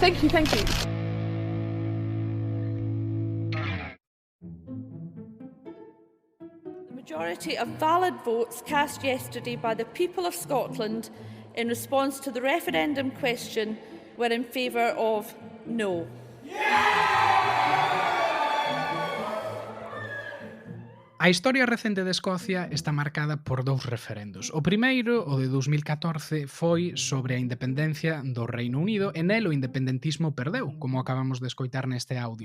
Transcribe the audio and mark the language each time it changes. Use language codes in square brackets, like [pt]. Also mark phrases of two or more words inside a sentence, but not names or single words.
[en] Thank you, thank you. The majority of valid votes cast yesterday by the people of Scotland in response to the referendum question were in favour of no. [gl] A historia recente de Escocia está marcada por dous referendos. O primeiro, o de 2014, foi sobre a independencia do Reino Unido e nel o independentismo perdeu, como acabamos de escoitar neste audio.